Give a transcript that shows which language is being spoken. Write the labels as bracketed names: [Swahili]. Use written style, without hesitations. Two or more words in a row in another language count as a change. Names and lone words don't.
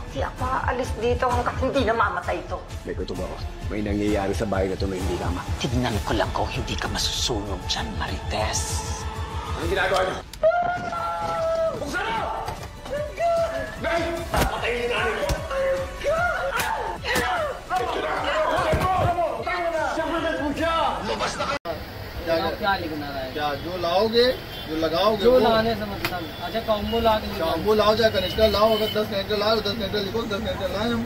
[Filipino] Di ako aalis dito hanggat hindi namamatay ito. May kutubo ako. May nangyayari sa bahay na ito na hindi tama. Tignan ko lang kung hindi ka masusunog dyan, Marites. Anong ginagawa niyo? Buksan mo! Nay! Patayin ni nanay ko! [Hindi] क्या लिखना है? क्या जो लाओगे जो लगाओगे जो वो लगाने से मतलब अच्छा कॉम्बो ला के कॉम्बो लाओ चाहे कनेक्टर लाओ अगर 10 कनेक्टर लाओ 10 कनेक्टर लिखो 10 कनेक्टर लाए हम